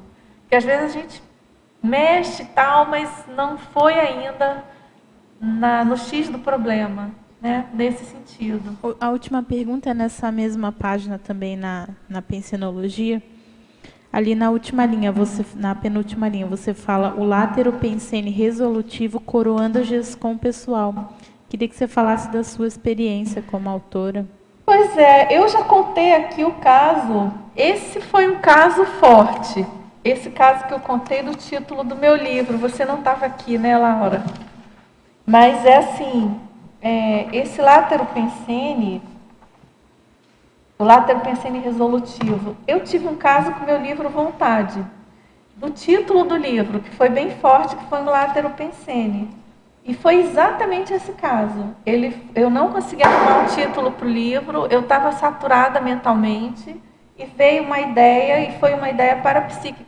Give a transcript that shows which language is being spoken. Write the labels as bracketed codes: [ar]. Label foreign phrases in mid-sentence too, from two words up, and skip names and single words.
[pt] Porque às vezes a gente mexe e tal, mas não foi ainda no X do problema, né? Nesse sentido. A última pergunta é nessa mesma página também na pensenologia. Ali na última linha, na penúltima linha, você fala o látero pensene resolutivo coroando a GESCOM pessoal. Queria que você falasse da sua experiência como autora. Pois é, eu já contei aqui o caso. Esse foi um caso forte. Esse caso que eu contei do título do meu livro. Você não estava aqui, né, Laura? Mas é assim, esse látero pensene, o látero pensene resolutivo. Eu tive um caso com o meu livro Vontade, do título do livro, que foi bem forte, que foi o látero pensene. E foi exatamente esse caso. Eu não conseguia arrumar um título para o livro, eu estava saturada mentalmente, e veio uma ideia, e foi uma ideia parapsíquica.